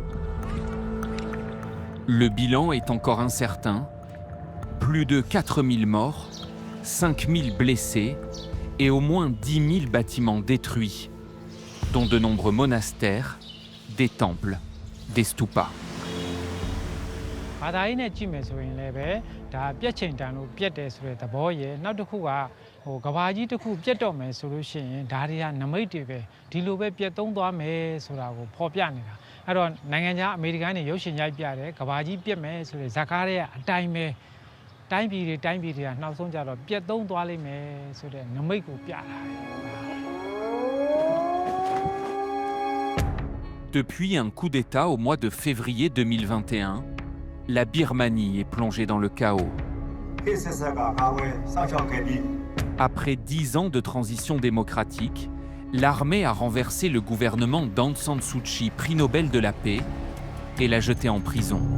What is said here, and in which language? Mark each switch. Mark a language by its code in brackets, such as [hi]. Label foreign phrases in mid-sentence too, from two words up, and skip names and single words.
[fr] Le bilan est encore incertain. Plus de 4000 morts, 5000 blessés et au moins 10 000 bâtiments détruits, dont de nombreux monastères, des temples, des stupas. [my] ဘာသာရေးနဲ့ကြည့်မယ်ဆိုရင်လည်းပဲဒါပြက်ချိန်တန်လို့ပြက်တယ်ဆိုတဲ့သဘောရယ်နောက်တစ်ခုကကဘာကြီးတစ်ခုပြက်တော့မယ်ဆိုလို့ရှိရင်ဒါတွေကနမိတ်တွေပဲဒီလိုပဲပြက်သုံးသွားမယ်ဆိုတာကိုဖော်ပြနေတာအဲ့တော့နိုင်ငံခြားအမေရိကန်တွေရုပ်ရှင်ရိုက်ပြတယ်ကဘာကြီးပြက်မယ်ဆိုတဲ့ဇာတ်ကားတွေကအတိုင်းပဲတိုင်းပြည်တွေကနောက်ဆုံးကြတော့ပြက်သုံးသွားလိမ့်မယ်ဆိုတဲ့နမိတ်ကိုပြတာ [fr] Depuis un coup d'État au mois de février 2021, la Birmanie est plongée dans le chaos. Après 10 ans de transition démocratique, l'armée a renversé le gouvernement d'Aung San Suu Kyi, prix Nobel de la paix, et l'a jeté en prison.